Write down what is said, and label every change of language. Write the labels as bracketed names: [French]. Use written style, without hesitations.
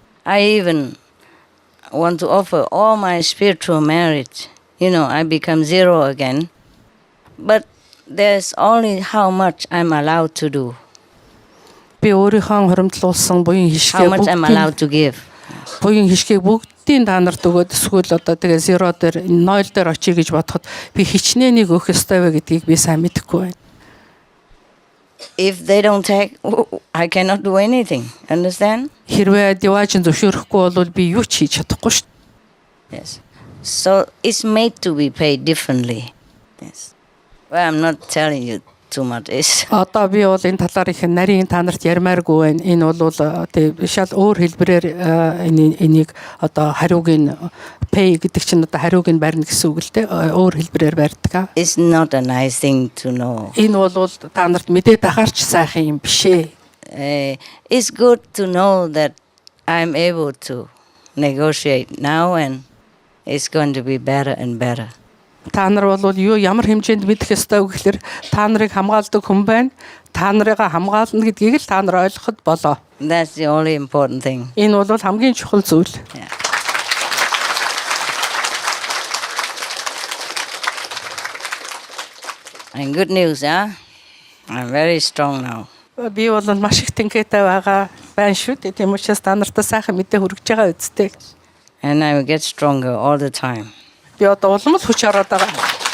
[English] I even want to offer all my spiritual merit. I become zero again. But there's only how much I'm allowed to do. [Mongolian] Би өөрийнхөө хоримтлуулсан буян хишгээ [English] how much I'm allowed to give. [Mongolian] Буян хишгийг бүгдийн та нарт өгөөд эсвэл одоо тэгээ зеро дээр 0 дээр очие гэж бодоход би хичнээнийг өгөх ёстой вэ гэдгийг би сайн мэдэхгүй байна. [English] If they don't take, I cannot do anything. Understand? [Mongolian] Хэрвээ деважин зөвшөөрөхгүй бол би юу ч хийж чадахгүй шүү. [English] Yes. So it's made to be paid differently. Yes. Well, I'm not telling you too much. [Mongolian] Одоо би бол энэ талаар их нарийн та нарт ярмааргүй байна. Энэ бол тэг шал өөр хэлбэрээр энийг одоо хариуг нь pay гэдэг чинь одоо хариуг нь барьна гэсэн үг л дээ. Өөр хэлбэрээр барьдаг. [English] It's not a nice thing to know. [Mongolian] Энэ бол та нарт мэдээд ахаарч сайхан юм биш ээ. [English] It's good to know that I'm able to negotiate now and it's going to be better and better. [Mongolian] Та нар бол юу ямар хэмжээнд мэдэх ёстой вэ гэхээр та нарыг хамгаалдаг хүн байна. Та нарыгаа хамгаална гэдгийг л та нар ойлгоход болоо. [English] That's the only important thing. [Mongolian] Энэ бол хамгийн чухал зүйл. [English] Yeah. And good news, I'm very strong now. [Mongolian] Би бол маш их тэнхээтэй байгаа байна шүү дээ. Тийм учраас та нартай сайхан мэдээ хүргэж байгаа үсттэй. [English] And I will get stronger all the time. [Mongolian] Би одоо улам л хүч ороод байгаа.